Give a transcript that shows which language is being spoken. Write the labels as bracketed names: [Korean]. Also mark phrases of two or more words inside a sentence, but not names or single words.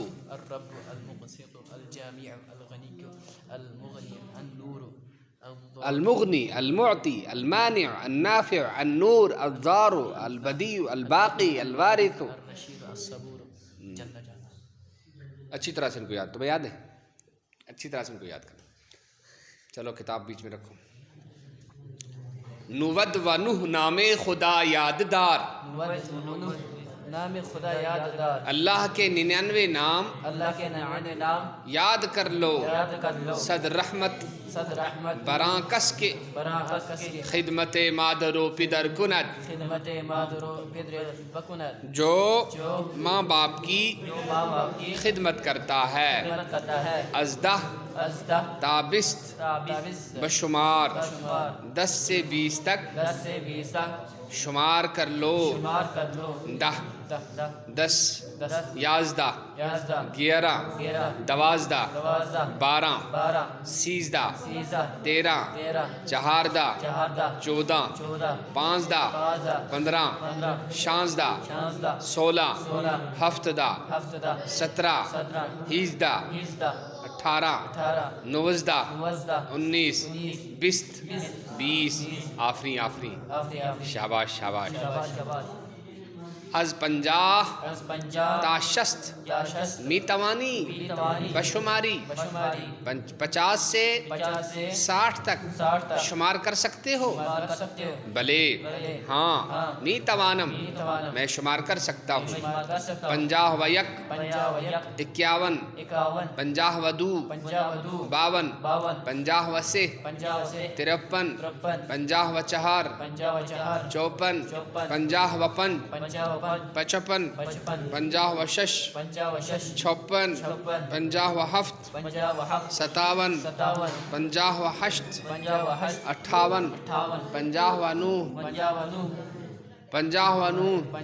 [Arabic] المقسط الجامع الغني المغني النور المغني المعطي المانع النافع النور الضار البديع الباقي الوارث الرشيد الصبور جل جلاله۔ [Urdu] اچھی طرح سے ان کو یاد، تمہیں یاد ہے؟ اچھی طرح سے ان کو یاد کرنا۔ چلو کتاب بیچ میں رکھو۔ [Persian] نود و نوح نام خدا یاددار، نود و نوح نام خدا یاددار، [Urdu] اللہ کے 99 نام اللہ کے 99 نام یاد کر لو۔ یاد کر لو۔ [Persian] صد رحمت صد رحمت براں کس کے، براہ کس کے، خدمت مادر و پدر کند، خدمت مادر و پدر بکند، [Urdu] جو جو ماں باپ کی جو ماں باپ کی خدمت کرتا ہے، خدمت کرتا ہے، [Persian] ازدہ ازدہ تابست تابست بشمار، بشمار، [Urdu] 10 سے 20 تک 10 سے 20 تک شمار کر لو۔ شمار کر لو۔ 10 10 11 11 11 12 12 12 13 13 14 14 15 15 16 16 17 17 18 18 19 19 20 20 آفرین آفرین، شاباش شاباش۔ [Persian] از 50 تا 60 می توانی بشماری، [Urdu] 50 سے 60 تک شمار کر سکتے ہو؟ [Persian] بلے ہاں، می توانم [Urdu] میں شمار کر سکتا ہوں۔ [Persian] 50 و یک 51 50 و دو 52 50 و سے 53 50 و چہار 54 50 و پنج 55 50 و شش 56 50 و ہفت 57 50 و ہشت 58 50 و نو 50 و نو